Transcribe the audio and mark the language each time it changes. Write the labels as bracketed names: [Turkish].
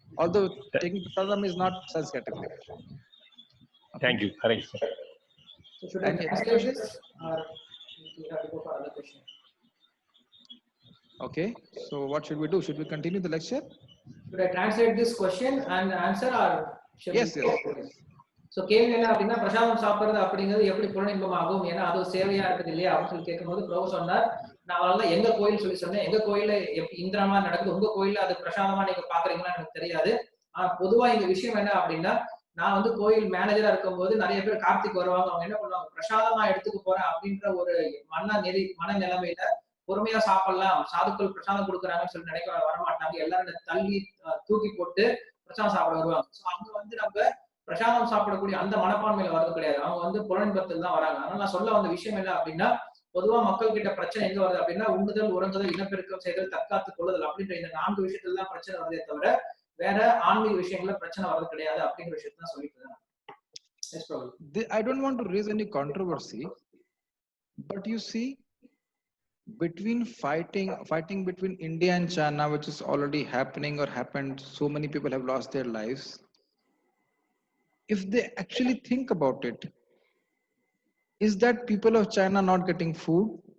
[English] Although taking prasadam is not sense gratification. Okay. Thank you. Hare Krishna. So should I translate this or we have to go for other question? Okay. So what should we do? Should we continue the lecture? Should I translate this question and answer or should yes. [Tamil] So கேள்வி என்ன அப்படின்னா பிரசாதம் சாப்பிடுறது அப்படிங்கிறது எப்படி புலனின்பமாகும் ஏன்னா அது சேவையா இருக்குது இல்லையா அப்படின்னு சொல்லி கேட்கும்போது பிரபு சொன்னார் நான் அதனால எங்க கோயில் சொல்லி சொன்னேன் எங்க கோயில இந்திரமா நடக்குது உங்க கோயில அது பிரசாதமா நீங்க பாக்குறீங்களா எனக்கு தெரியாது ஆனா பொதுவா இந்த விஷயம் என்ன அப்படின்னா நான் வந்து கோயில் மேனேஜரா இருக்கும்போது நிறைய பேர் கார்த்திக் வருவாங்க அவங்க என்ன பண்ணுவாங்க பிரசாதமா எடுத்துக்க போறேன் அப்படின்ற ஒரு மனநிலைமையில பொறுமையா சாப்பிடலாம் சாதுக்கள் பிரசாதம் கொடுக்குறாங்கன்னு சொல்லி நினைக்க வரமாட்டாங்க எல்லாரும் தள்ளி தூக்கி போட்டு பிரசாதம் சாப்பிட வருவாங்க சோ அங்க வந்து நம்ம பிரசாதம் சாப்பிடக்கூடிய அந்த மனப்பான்மையில வரது கிடையாது அவங்க வந்து புலனின்பத்தில் தான் வராங்க அதனால நான் சொல்ல வந்த விஷயம் என்ன அப்படின்னா பொதுவா மக்கள் கிட்ட பிரச்சனை எங்க வருது அப்படின்னா உண்ணுதல் உறங்குதல் இனப்பெருக்கம் செய்தல் தற்காத்து கொள்ளுதல் அப்படின்ற இந்த 4 விஷயத்துல தான் பிரச்சனை வருதே தவிர வேற ஆன்மீக விஷயங்கள்ல பிரச்சனை வரது கிடையாது அப்படிங்கிற விஷயத்தை தான் சொல்லிட்டு இருக்கேன். [English] I don't want to raise any controversy, but you see, between fighting between India and China, which is already happening or happened, so many people have lost their lives. If they actually think about it, is that people of China not getting food?